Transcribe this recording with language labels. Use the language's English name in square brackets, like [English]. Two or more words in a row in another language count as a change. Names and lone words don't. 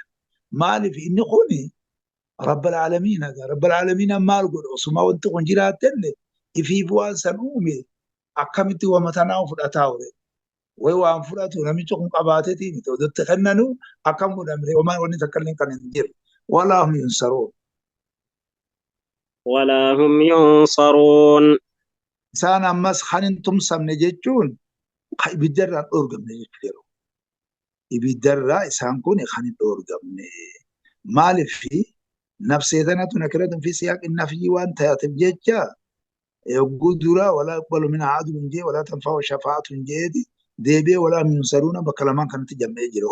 [Oromo] Maaliif inni kuni [Arabic] رب العالمين رب العالمين [Oromo] maal godha osuma wanti kun jiraatelle ifiif waan san uume akkamitti wama tanaa fudhataa ture. Way waan fudhatu namichi kun qabaateetii miti odotti kennanu akkam godhamre homaa wanni takka illee kan hin jirre [Arabic] ولا هم ينصرون. ولا هم ينصرون. [Oromo] Isaan ammas kan hin tumsamne jechuun ibiddarraa hin dhoorgamne jechuudha. Ibiddarraa isaan kun kan hin dhoorgamne. Maaliif nafsee tanatu [Arabic] نكرة في سياق نفي [Oromo] waan taateef jecha yogguu dura [Arabic] ولا يقبل منها عدل [Oromo] jee [Arabic] ولا تنفع شفاعة [Oromo] jeeti deebi'ee [Arabic] ولا هم ينصرون [Oromo] bakka lamaan kanatti jammee jira.